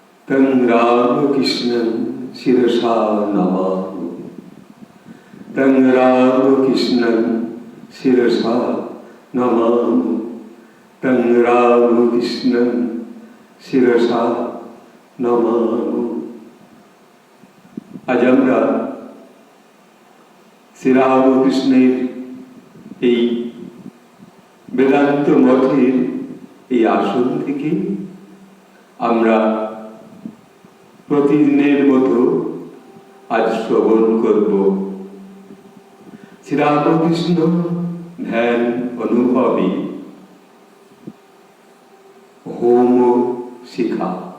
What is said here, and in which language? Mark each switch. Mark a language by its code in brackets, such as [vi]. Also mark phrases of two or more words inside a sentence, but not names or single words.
[sa] तं रामकृष्णं शिरसा नमामि। तं रामकृष्णं शिरसा नमामि। तं रामकृष्णं शिरसा नमामि। [bn] আজ আমরা শ্রীরামকৃষ্ণের এই বেদান্ত মঠের এই আসন থেকে আমরা প্রতিদিনের মতো আজ শ্রবণ করব শ্রীরামকৃষ্ণ ধ্যান অনুভবী হোম শিখা।